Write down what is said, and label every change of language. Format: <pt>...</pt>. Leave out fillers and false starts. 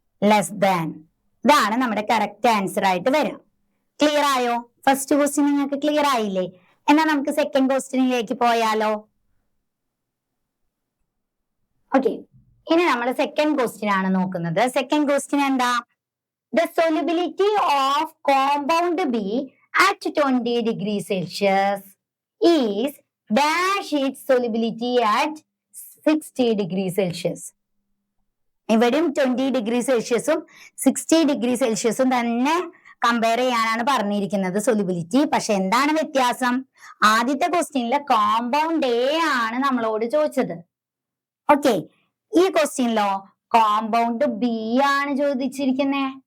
<ml>Less than. ഇതാണ് നമ്മുടെ correct answer ആയിട്ട് വരിക. ക്ലിയർ ആയോ? ഫസ്റ്റ് ക്വസ്റ്റ്യൻ നിങ്ങൾക്ക് ക്ലിയർ ആയില്ലേ? എന്നാ നമുക്ക് സെക്കൻഡ് ക്വസ്റ്റ്യനിലേക്ക് പോയാലോ? ഓക്കെ, ഇനി നമ്മൾ സെക്കൻഡ് ക്വസ്റ്റ്യൻ ആണ് നോക്കുന്നത്. സെക്കൻഡ് ക്വസ്റ്റ്യൻ എന്താ?</ml> <en>The solubility of compound B at 20 degrees Celsius is dash its solubility at 60 degrees Celsius.</en> <ml>ഇവിടെയും 20 ഡിഗ്രി സെൽഷ്യസും 60 ഡിഗ്രി സെൽഷ്യസും തന്നെ കമ്പയർ ചെയ്യാനാണ് പറഞ്ഞിരിക്കുന്നത് സൊല്യൂബിലിറ്റി. പക്ഷെ എന്താണ് വ്യത്യാസം? ആദ്യത്തെ ക്വസ്റ്റ്യനിലെ കോമ്പൗണ്ട് എ ആണ് നമ്മളോട് ചോദിച്ചത്. ഓക്കെ, ഈ ക്വസ്റ്റ്യനിലോ കോമ്പൗണ്ട് ബി ആണ് ചോദിച്ചിരിക്കുന്നേ.</ml>